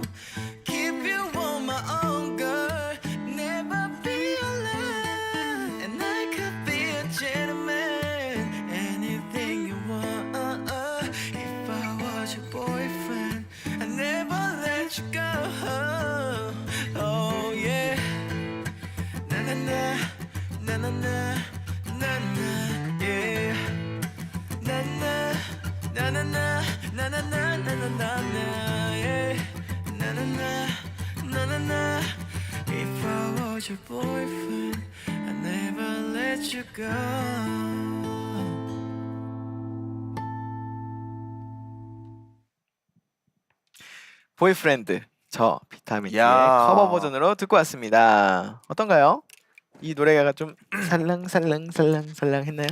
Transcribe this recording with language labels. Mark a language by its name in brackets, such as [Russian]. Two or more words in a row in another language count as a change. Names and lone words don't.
[English] Keep you on my own, girl, never be alone. And I could be a gentleman, anything you want. If I was your boyfriend, I'd never let you go. Oh yeah. Na na na, na na na, na na, yeah. Na na, na na na, na na na, na na na, yeah. Na na na, na na na. If I was your boyfriend, I'd never let you go. [Korean] 보이프렌드 저 비타민T의 야. 커버 버전으로 듣고 왔습니다. 어떤가요? 이 노래가 좀 살랑살랑살랑살랑 했나요?